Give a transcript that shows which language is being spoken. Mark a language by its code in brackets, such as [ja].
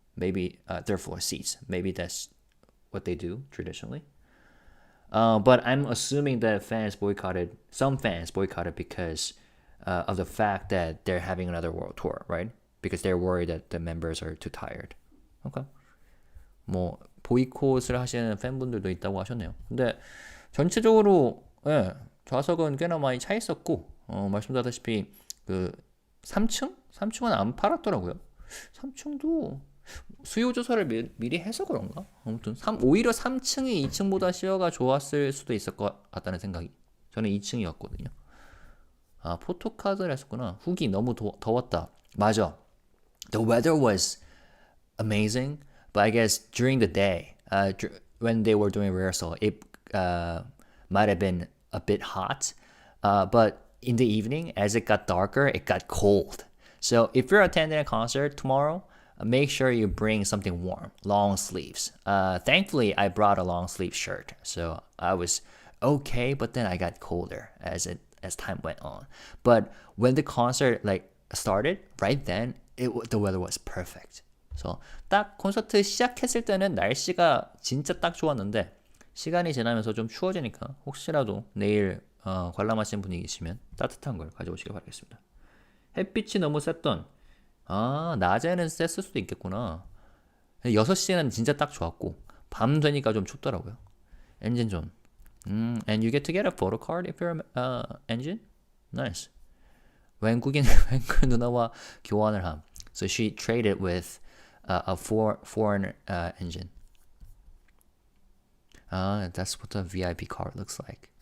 [en] Maybe third floor seats. Maybe that's what they do traditionally. But I'm assuming that some fans boycotted because of the fact that they're having another world tour, right? Because they're worried that the members are too tired. Okay. [ko] 뭐 보이콧을 하시는 팬분들도 있다고 하셨네요. 근데 전체적으로 좌석은 꽤나 많이 차 있었고 말씀드렸다시피 그 3층은 안 팔았더라고요. 3층도 수요 조사를 미리 해서 그런가? 아무튼 오히려 3층이 2층보다 시어가 좋았을 수도 있을 것 같다는 생각이. 저는 2층이었거든요. 포토카드를 했었구나. 후기 너무 더웠다. 맞아. [en] The weather was amazing, but I guess during the day, when they were doing rehearsal, it might have been a bit hot. But in the evening, as it got darker, it got cold. So if you're attending a concert tomorrow, make sure you bring something warm, long sleeves. Thankfully, I brought a long sleeve shirt, so I was okay. But then I got colder as time went on. But when the concert started, right then the weather was perfect. [ko] So 딱 콘서트 시작했을 때는 날씨가 진짜 딱 좋았는데 시간이 지나면서 좀 추워지니까 혹시라도 내일 관람하시는 분이 계시면 따뜻한 걸 가져오시길 바라겠습니다. 햇빛이 너무 셌던 낮에는 셌을 수도 있겠구나. 6시에는 진짜 딱 좋았고 밤 되니까 좀 춥더라고요. 엔진 존. [en] And you get to get a photo card if you're engine? Nice. [ko] 외국인 누나와 교환을 함. [en] So she traded with a foreign engine. That's what the VIP card looks like.